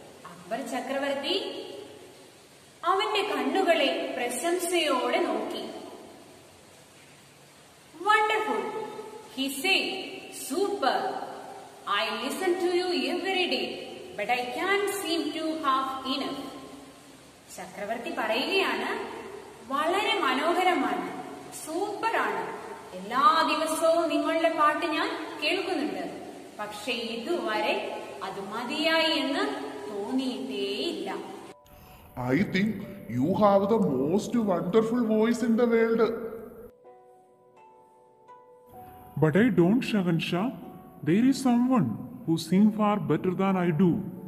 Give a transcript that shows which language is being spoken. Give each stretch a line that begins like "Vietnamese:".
Malayalam: അക്ബർ ചക്രവർത്തി അവന്റെ കണ്ണുകളെ പ്രശംസയോടെ നോക്കി.
English: Wonderful, he said, super. I listen to you every day, but I can't seem to have enough.
Malayalam: ചക്രവർത്തി പറയുകയാണ്, വളരെ മനോഹരമാണ്, സൂപ്പറാണ്. എല്ലാ ദിവസവും നിങ്ങളുടെ പാട്ട് ഞാൻ കേൾക്കുന്നുണ്ട്. പക്ഷെ ഇതുവരെ അത് മതിയായി എന്ന് തോന്നിയിട്ടേയില്ല.
English: I think you have the most wonderful voice in the world. But I don't, Shahansha. There is someone who sings far better than I do.